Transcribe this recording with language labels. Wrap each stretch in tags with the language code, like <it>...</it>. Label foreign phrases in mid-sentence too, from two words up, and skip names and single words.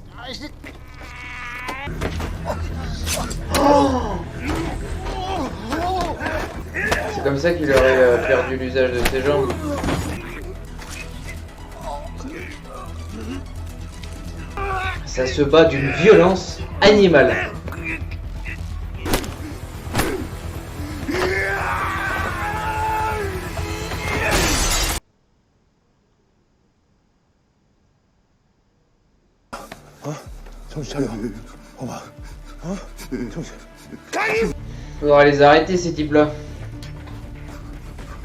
<fr>C'est comme ça qu'il aurait perdu l'usage de ses jambes. Ça se bat d'une violence animale.</fr> <ko>정신 차려. 봐봐. 정신.</ko> <fr>Faudra les arrêter ces types-là.</fr>